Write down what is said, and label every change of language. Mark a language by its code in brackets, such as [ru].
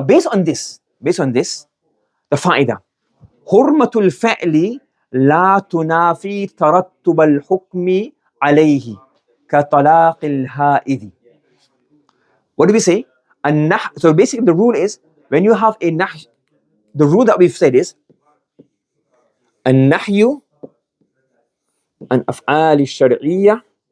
[en] Based on this, the fa'idah. [ar] حرمة الفعل لا تنافي ترتب الحكم عليه كطلاق الحائض. [en] What do we say? So basically the rule is, when you have a nahy, the rule that we've said is [ar] النهي عن الأفعال الشرعية